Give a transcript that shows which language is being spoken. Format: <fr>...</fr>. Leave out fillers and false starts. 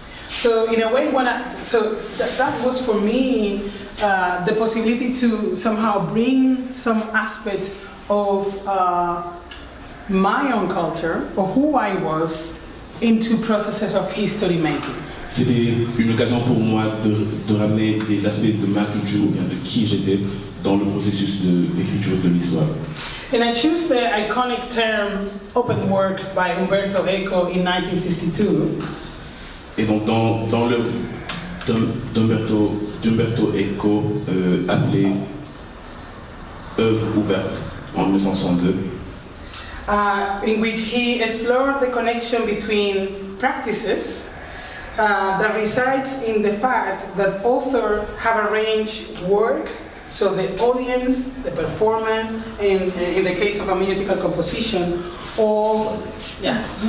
<en>So in a way, that was for me the possibility to somehow bring some aspect of my own culture or who I was into processes of history making.</en> <fr>C'était une occasion pour moi de ramener des aspects de ma culture ou bien de qui j'étais dans le processus d'écriture de l'histoire.</fr> <en>And I choose the iconic term open work by Umberto Eco in 1962.</en> <fr>Et donc dans l'œuvre d'Umberto Eco appelée œuvre ouverte en 1962,</fr> <en>in which he explored the connection between practices that resides in the fact that authors have arranged work, so the audience, the performer, and in the case of a musical composition, all, yeah.</en>